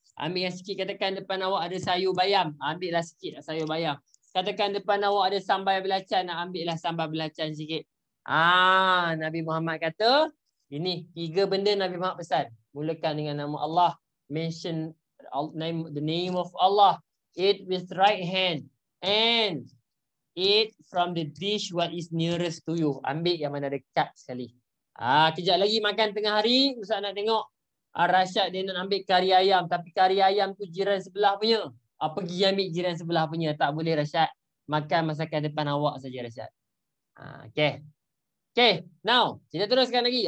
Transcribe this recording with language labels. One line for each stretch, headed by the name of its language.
Malay: Ambil yang sikit, katakan depan awak ada sayur bayam. Ambillah sikit sayur bayam. Katakan depan awak ada sambal belacan, nak ambillah sambal belacan sikit. Nabi Muhammad kata, ini 3 benda Nabi Muhammad pesan. Mulakan dengan nama Allah.
English: Mention the name of Allah. Eat with right hand. And eat from the dish what is nearest to you.
Malay: Ambil yang mana dekat sekali. Kejap lagi makan tengah hari, Ustaz nak tengok. Rasyad dia nak ambil kari ayam. Tapi kari ayam tu jiran sebelah punya. Pergi ambil jiran sebelah punya. Tak boleh Rasyad. Makan masakan depan awak saja Rasyad.
English: Okay. Okay. Now.
Malay: Kita teruskan lagi.